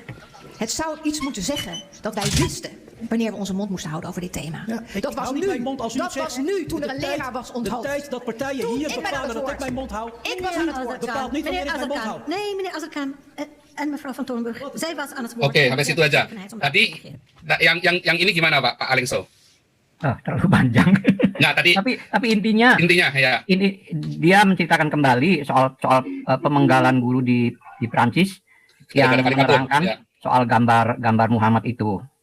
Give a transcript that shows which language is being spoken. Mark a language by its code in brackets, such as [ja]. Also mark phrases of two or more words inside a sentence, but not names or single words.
[nl] Het zou iets moeten zeggen dat wij wisten wanneer we onze mond moesten houden over dit thema. Ja, dat was nu toen er een leraar was onthoofd. De tijd dat partijen hier bepalen dat ik mijn mond hou. Ik was aan het woord. Bepaalt niet wanneer ik mijn mond hou. Nee, meneer Azarkan en mevrouw van Torenburg, zij was aan het woord. [id] Oke, sampai situ aja. Tadi yang ini gimana, Pak Alexo? Terlalu panjang. Nah, tadi tapi intinya ya. Ini dia menceritakan kembali soal pemenggalan guru di Prancis yang menerangkan soal gambar Muhammad itu.